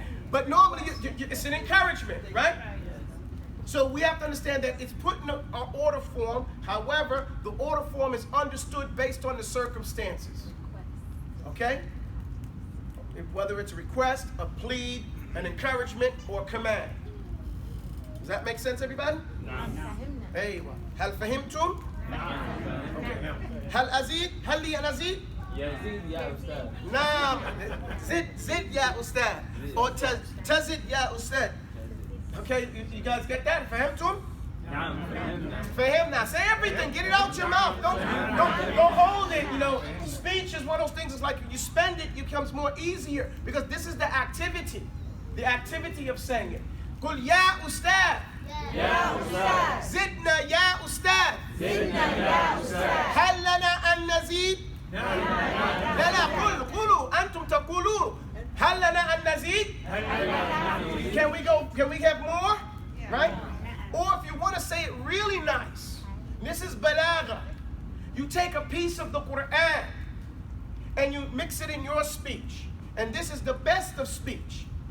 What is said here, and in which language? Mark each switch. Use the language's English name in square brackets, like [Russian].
[English] But normally it's an encouragement, right? So we have to understand that it's put in an order form. However, the order form is understood based on the circumstances. Okay? Whether it's a request, a plea, an encouragement, or a command. Does that make sense, everybody? [Arabic] أيوة. هل فهمتم؟ Okay. هل أزيد؟ هل لي أن أزيد؟ يزيد يا أستاذ. نعم. زد يا أستاذ. Or تزد يا أستاذ. [English] Okay, you guys get that? فهمتم? [Arabic] نعم فهمنا. [English] Fahimna. Say everything. Get it out your mouth. Don't hold it. You know, speech is one of those things. It's like you spend it, it becomes more easier because this is the activity. The activity of saying it. [Arabic] قل يا أستاذ. يا أستاذ. زدنا يا أستاذ. زدنا يا أستاذ. هل لنا أن نزيد؟ لا لا قولوا أنتم تقولون هل لنا أن نزيد؟ [English] Can we have more? Right? Or if you want to say it really nice, this is balagha. You take a piece of the Quran and you mix it in your speech. And this is the best of speech.